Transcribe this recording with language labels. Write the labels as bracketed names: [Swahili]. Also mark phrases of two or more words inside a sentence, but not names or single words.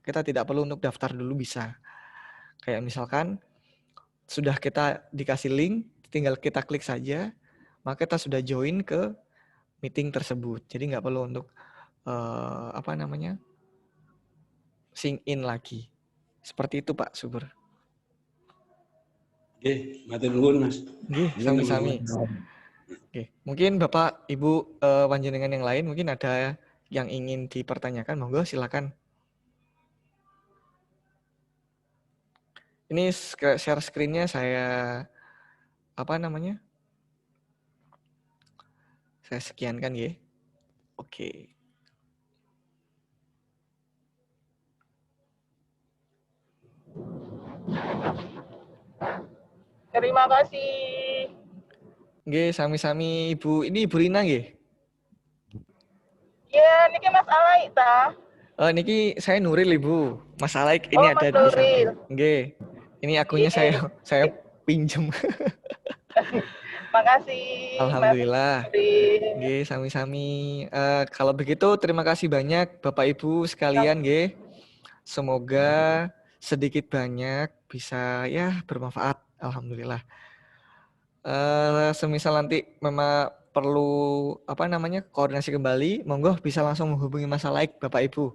[Indonesian] Kita tidak perlu untuk daftar dulu bisa. Kayak misalkan sudah kita dikasih link, tinggal kita klik saja, maka kita sudah join ke meeting tersebut. Jadi nggak perlu untuk [English] sync in [Indonesian] lagi. Seperti itu Pak Subur. Oke, [Javanese] matur nuwun Mas. Nggih, sami-sami. [Indonesian] Oke, mungkin Bapak Ibu panjenengan yang lain mungkin ada yang ingin dipertanyakan, monggo silakan. Ini [English] share screen- [Indonesian] nya saya saya sekiankan ya. Oke. Terima kasih. [Javanese] Nggih, sami-sami [Indonesian] Ibu. Ini Ibu Rina nggih? [Javanese] Ya, niki Mas Alaik ta? [Indonesian] Niki saya Nuril Ibu. Mas Alaik ini Oh, ada Mas di samping. Nuril. [Javanese] Nggih. [Indonesian] Ini akunnya saya pinjem. Makasih, Mas Alhamdulillah. Udin. [Javanese] Nggih, sami-sami. [Indonesian] Kalau begitu terima kasih banyak Bapak Ibu sekalian nggih. Semoga sedikit banyak bisa ya bermanfaat. Alhamdulillah. Semisal nanti memang perlu koordinasi kembali, monggo bisa langsung menghubungi Mas Alaik Bapak Ibu.